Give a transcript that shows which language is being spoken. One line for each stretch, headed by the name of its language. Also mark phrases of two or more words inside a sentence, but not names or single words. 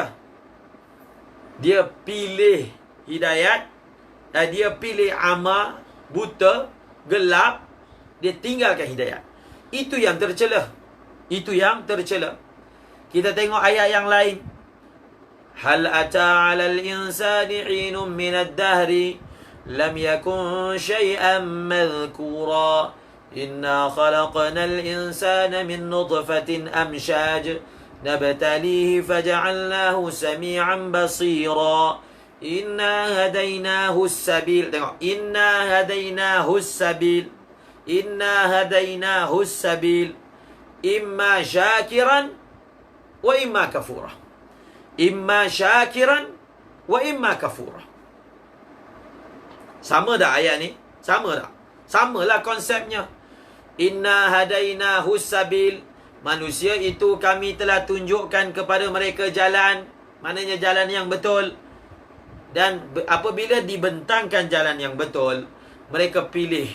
Malay: Dia pilih hidayat, dia pilih ama, buta, gelap, dia tinggalkan hidayat. Itu yang tercela. Itu yang tercela. Kita tengok ayat yang lain.
Arabic: هل أتى على الإنسان حين من الدهر لم يكن شيئا مذكورا. إنا خلقنا الإنسان من نطفة أمشاج نبتليه فجعلناه سميعا بصيرا. إنا هديناه السبيل. Tengok, إنا هديناه السبيل. إنا هديناه سبيل إما شاكرا وإما كفورا. إما شاكرا وإما كفورا.
Malay: Sama tak ayat ni? Sama tak? Samalah konsepnya.
Arabic: إنا هديناه سبيل.
Malay: Manusia itu kami telah tunjukkan kepada mereka jalan. Maknanya jalan yang betul. Dan apabila dibentangkan jalan yang betul, mereka pilih.